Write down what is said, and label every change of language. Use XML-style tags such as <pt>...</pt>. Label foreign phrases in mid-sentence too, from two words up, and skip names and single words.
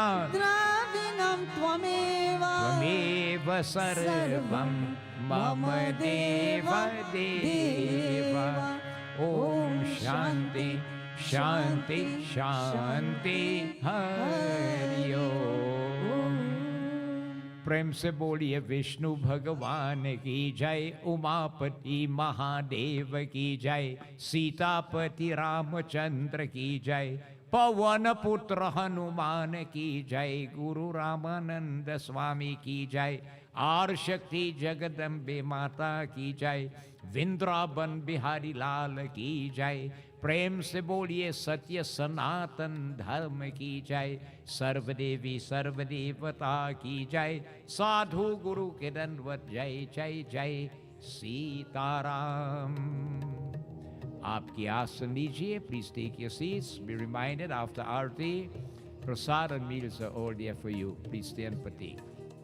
<sa>द्रविणं त्वमेव त्वमेव सर्वं मम देव देव ॐ शान्तिः शान्तिः शान्तिः हरि ॐ।</sa> <hi>प्रेम से बोलिए विष्णु भगवान की जय, उमापति महादेव की जय, सीतापति रामचंद्र की जय, पवन पुत्र हनुमान की जय, गुरु रामानंद स्वामी की जय, आर शक्ति जगदम्बे माता की जय, वृंदावन बिहारी लाल की जय। प्रेम से बोलिए सत्य सनातन धर्म की जय, सर्वदेवी सर्वदेवता की जय, साधु गुरु के दंडवत जय जय जय सीताराम। आपकी आसन लीजिए,</hi> <en>please take your seats. be reminded after आरती, प्रसाद and meals are all there for you. Please stay and partake.</en>